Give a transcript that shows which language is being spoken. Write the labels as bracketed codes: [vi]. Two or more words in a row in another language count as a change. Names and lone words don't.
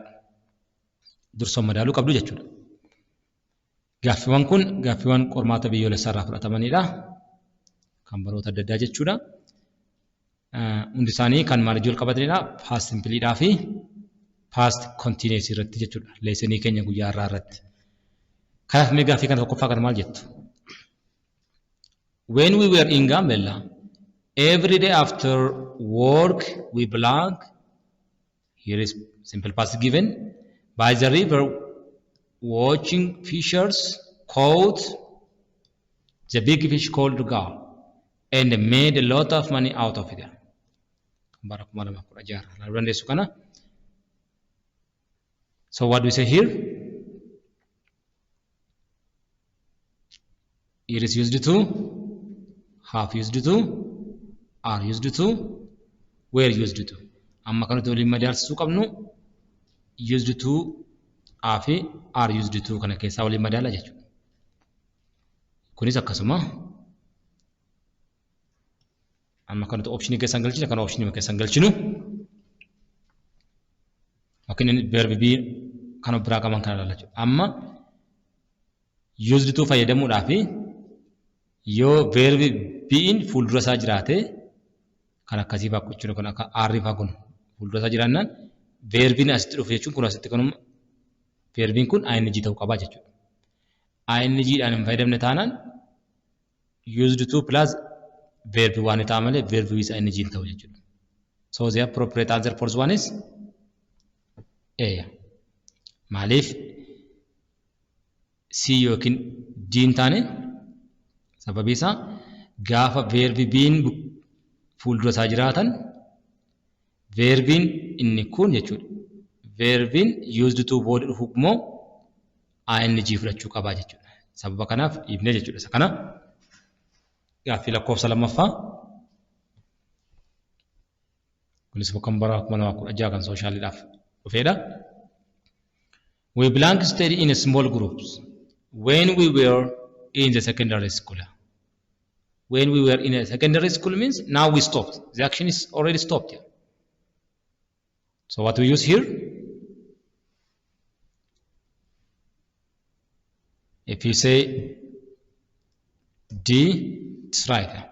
[om] Dursa madaaluu qabdu jechuudha. Gaaffiiwwan kun gaaffiiwwan qormaata biyyoolessaa irraa fudhatamanidha. Kan baroota adda addaa jechuudha. Hundi isaanii kan maalii wal qabatanidha? Past simpliidhaa fi [en] past continuous [om] irratti jechuudha. Leesonii keenya guyyaa irraa irratti. Kanaaf mee gaaffii kana tokkoffaa kana maal jettu? [en] When we were in Gambella, every day after work we belong, here is simple past given, by the river watching fishers caught the big fish called gar and made a lot of money out of it. So what do we say here? It is used to, have used to, are used to, were used to. [om] Amma kanatu waliin madaalsisuu qabnu [en] used to [om] fi [en] are used to [om] kana keessaa waliin madaala jechuudha. Kunis akkasuma amma kanatu optionii keessan galchina kana optionii keessan galchinu yookiin verb be kana biraa qaban kana ilaalla jechuudha. Amma [en] used to [om] fayyadamuudhaaf yoo verb be'n fuuldura isaa jiraate kan akkasii fa'aa gochuun kun akka are fa'aa kun fuuldura isaa jiraannaan verbiin asitti dhufu jechuun kun asitti kanuma verbiin kun ing ta'uu qaba jechuudha. Ing dhaan hin fayyadamne taanaan [en] used to plus verb [om] waan ta'aa malee [en] verb with ing [om] hin ta'u jechuudha. [en] So the appropriate answer for this one is A. [om] Maaliif C yookiin D hin taane sababii isaa gaafa verb be'n fuuldura isaa jiraatan verbiin inni kun jechuudha. Verbiin [en] used to [om] booda dhufu immoo ing fudhachuu qabaa jechuudha. Sababa kanaaf ibne jechuudha. Isa kana gaaffii lakkoofsa lammaffaa kunis bakka bara 2016 kan sooshaaliidhaaf dhufeedha. [en] We belong study in small groups when we were in the secondary school. When we were in a secondary school means now we stopped. The action is already stopped here. So what we use here? If you say D, it's right.